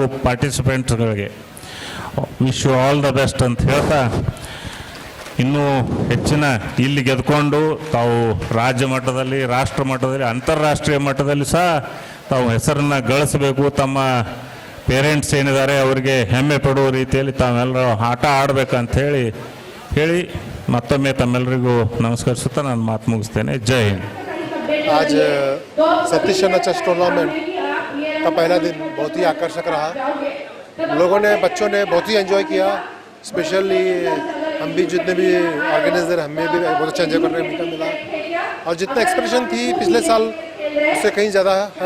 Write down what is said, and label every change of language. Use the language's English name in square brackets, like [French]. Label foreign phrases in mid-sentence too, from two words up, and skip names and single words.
[Kannada] ಪಾರ್ಟಿಸಿಪೆಂಟ್ಸ್ಗಳಿಗೆ [English] wish you all the best [Kannada] ಅಂತ ಹೇಳ್ತಾ, ಇನ್ನೂ ಹೆಚ್ಚಿನ ಇಲ್ಲಿ ಗೆದ್ಕೊಂಡು ತಾವು ರಾಜ್ಯ ಮಟ್ಟದಲ್ಲಿ, ರಾಷ್ಟ್ರ ಮಟ್ಟದಲ್ಲಿ, ಅಂತಾರಾಷ್ಟ್ರೀಯ ಮಟ್ಟದಲ್ಲಿ ಸಹ ತಾವು ಹೆಸರನ್ನು ಗಳಿಸಬೇಕು, ತಮ್ಮ ಪೇರೆಂಟ್ಸ್ ಏನಿದ್ದಾರೆ ಅವರಿಗೆ ಹೆಮ್ಮೆ ಪಡುವ ರೀತಿಯಲ್ಲಿ ತಾವೆಲ್ಲರೂ ಆಟ ಆಡಬೇಕಂತ ಹೇಳಿ ಮತ್ತೊಮ್ಮೆ ತಮ್ಮೆಲ್ಲರಿಗೂ ನಮಸ್ಕರಿಸುತ್ತಾ ನಾನು ಮಾತು ಮುಗಿಸ್ತೇನೆ। ಜೈ ಹಿಂದ್। [Hindi] आज सतीश अण्णा [English] chess tournament [Hindi] का पहला दिन बहुत ही आकर्षक रहा। लोगों ने, बच्चों ने बहुत ही एंजॉय किया। स्पेशली हम भी जितने भी ऑर्गेनाइजर, हमें भी बहुत अच्छा एंजॉय करने का मौका मिला और जितना एक्सप्रेशन थी पिछले साल उससे कहीं ज़्यादा है।